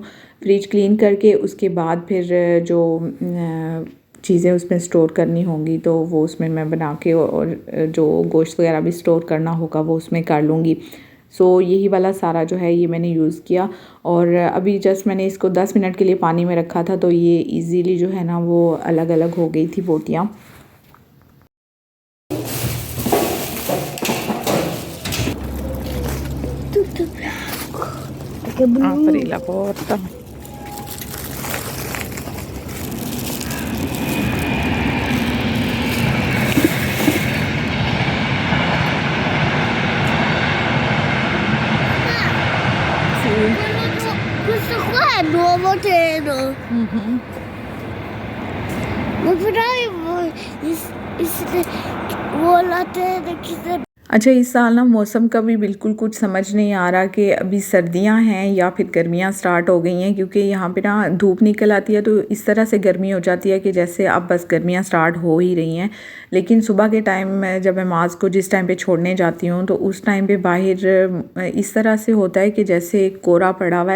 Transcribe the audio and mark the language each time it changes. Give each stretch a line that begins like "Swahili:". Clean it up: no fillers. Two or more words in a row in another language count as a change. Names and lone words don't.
Hindi: फ्रिज क्लीन करके उसके बाद फिर जो चीज़ें उसमें स्टोर करनी होंगी तो वो उसमें मैं बना के और जो गोश्त वगैरह भी स्टोर करना होगा वो उसमें कर लूँगी। यही वाला सारा जो है ये मैंने यूज़ किया और अभी जस्ट मैंने इसको 10 मिनट के लिए पानी में रखा था, तो ये इजीली जो है ना वो अलग अलग हो गई थी बोटियाँ।
Italian: Apri la porta. Questo qua è il nuovo treno. Ma però io voglio la treno che
Hindi: अच्छा, इस साल ना मौसम का भी बिल्कुल कुछ समझ नहीं आ रहा कि अभी सर्दियां हैं या फिर गर्मियां स्टार्ट हो गई हैं, क्योंकि यहाँ पे ना धूप निकल आती है तो इस तरह से गर्मी हो जाती है कि जैसे अब बस गर्मियां स्टार्ट हो ही रही हैं। लेकिन सुबह के टाइम जब मैं माज़ को जिस टाइम पे छोड़ने जाती हूँ तो उस टाइम पे बाहर इस तरह से होता है कि जैसे कोहरा पड़ा हुआ है।